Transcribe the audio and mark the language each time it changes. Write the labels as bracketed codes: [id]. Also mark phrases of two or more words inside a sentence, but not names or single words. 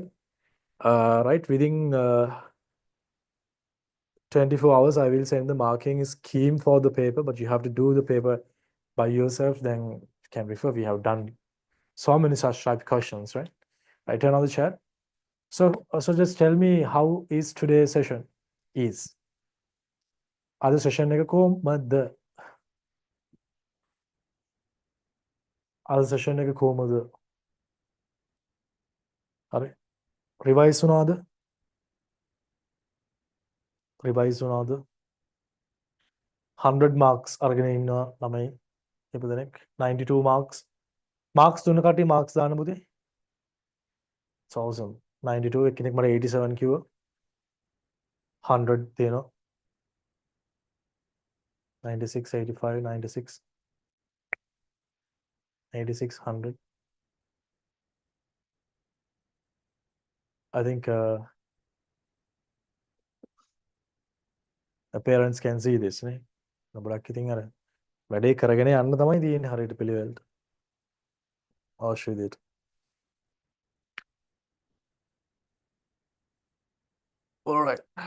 [en] Right, within 24 hours, I will send the marking scheme for the paper, but you have to do the paper by yourself. Then you can refer. We have done so many such type questions, right? I turn on the chat. So just tell me how is today's session is. Other session [si] එක කොහොමද? [en] Other session [si] එක කොහොමද? හරි. Revise වුණාද? Revise වුණාද? 100 marks අරගෙන ඉන්නවා ළමයි දෙපදෙනෙක්. 92 marks. Marks දුන්න කට්ටිය marks දාන්න පුතේ. [en] It's awesome. [si] 92 එක්කෙනෙක් මට 87 කිව්වා. 100 තියෙනවා. 96, 85, 96, 86, 100. [en] I think the parents can see this නේ. [si] ගොඩක් ඉතින් අර වැඩේ කරගෙන යන්න තමයි තියෙන්නේ හරියට පිළිවෙලට. අවශ්‍ය විදිහට. [en] All right.